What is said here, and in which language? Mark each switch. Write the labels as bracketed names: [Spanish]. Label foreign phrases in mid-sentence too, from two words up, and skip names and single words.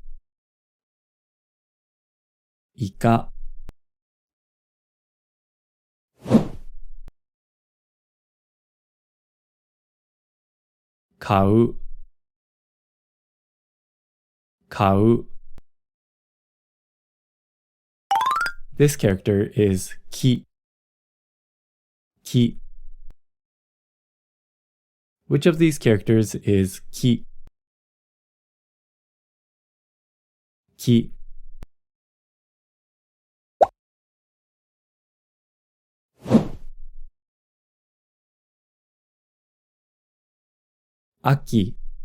[English] Ika. Kau. Kau. This character is ki. Ki. Which of these characters is ki? Ki. Aki.